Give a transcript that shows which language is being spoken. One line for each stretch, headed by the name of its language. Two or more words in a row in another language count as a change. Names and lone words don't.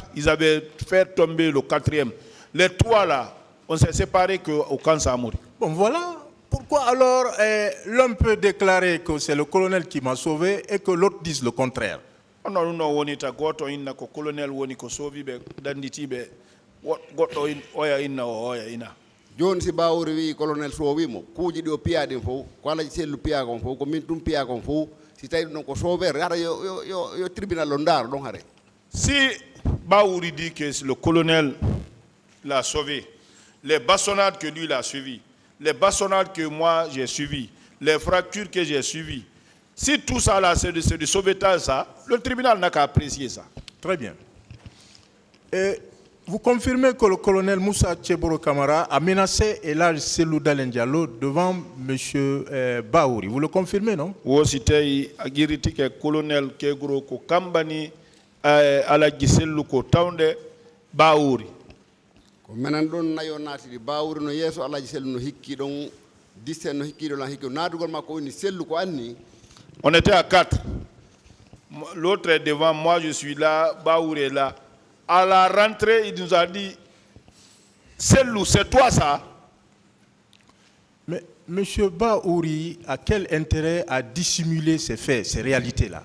French: Ils avaient fait tomber le 4e. Les 3 là, on s'est séparés au camp Samori. Bon voilà. Pourquoi alors l'un peut déclarer que c'est le colonel qui m'a sauvé et que l'autre dise le contraire?
Fula: John si Baouri wi colonel so wimo kuuji do piade fo ko Elhadji Cellou piya kon fo ko min tum piya kon fo si tawi non ko sober ara yo tribunal lo ndar don hare.
French: Si Baouri dit que le colonel l'a sauvé, les bastonnades que lui l'a suivi, les bastonnades que moi j'ai suivi, les fractures que j'ai suivies, si tout ça là c'est du sauvetage ça, le tribunal n'a qu'à apprécier ça. Très bien. Et vous confirmez que le colonel Moussa Tchebro Camara a menacé Elhadji Cellou Dalein Diallo devant M. Baouri. Vous le confirmez, non? Oui, c'était le colonel Kegro
Fula: ko kambani Elhadji Cellou ko tawnde Baouri. Ko menen don nayo nati di Baouri no yeso Elhadji Cellou no hikki don disten no hikki don hikki nadugol makko woni Cellou ko anni.
French: On était à 4. L'autre est devant moi, je suis là, Baouri est là. À la rentrée, il nous a dit, Cellou, c'est toi ça? Mais M. Baouri a quel intérêt à dissimuler ces faits, ces réalités-là?